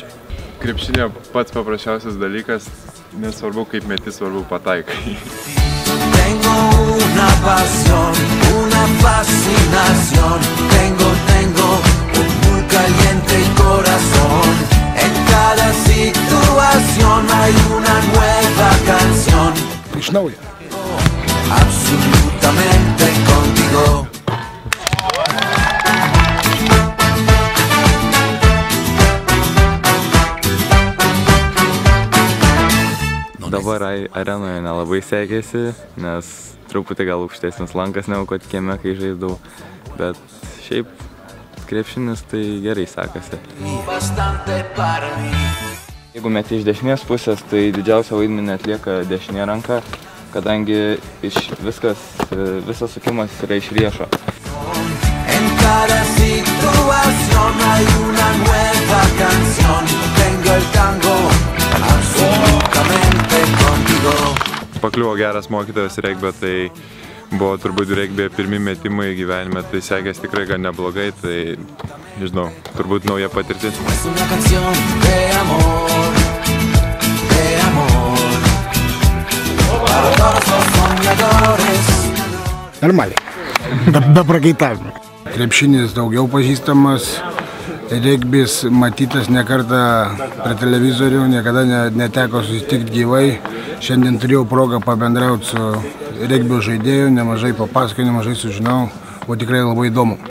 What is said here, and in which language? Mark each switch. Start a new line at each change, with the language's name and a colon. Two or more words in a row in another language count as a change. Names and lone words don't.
Lithuanian: Krepšinė pats paprasčiausias dalykas, nesvarbu kaip meti, svarbu pataikai.
Spanish: Tengo una pasión, una fascinación. Tengo un muy caliente corazón. En cada situación hay una nueva canción.
Lithuanian: Iš naujo.
Spanish: Absolutamente contigo.
Lithuanian: Dabar arenoje nelabai sekėsi, nes truputį gal aukštesnis lankas negu kad kieme, kai žaisdavau, bet šiaip krepšinis tai gerai sekasi. Jeigu meti iš dešinės pusės, tai didžiausią vaidmenį atlieka dešinė ranka, kadangi visas sukimas yra iš riešo.
Spanish: En cada situación hay una nueva canción. Tengo el tango absolutamente contigo.
Lithuanian: Pakliuvo geras mokytojas regbio, tai buvo turbūt regbio pirmi metimai gyvenime, tai sekės tikrai gan neblogai, tai nežinau, turbūt nauja patirtis.
Spanish: Es una canción de amor, para todos los soñadores.
Lithuanian: Normaliai, be prakaitavimo. Krepšinis daugiau pažįstamas, regbis matytas ne kartą prie televizorių, niekada neteko susitikti gyvai. Šiandien turėjau progą pabendrauti su regbio žaidėju, nemažai papasakoju, nemažai sužinau, buvo tikrai labai įdomu.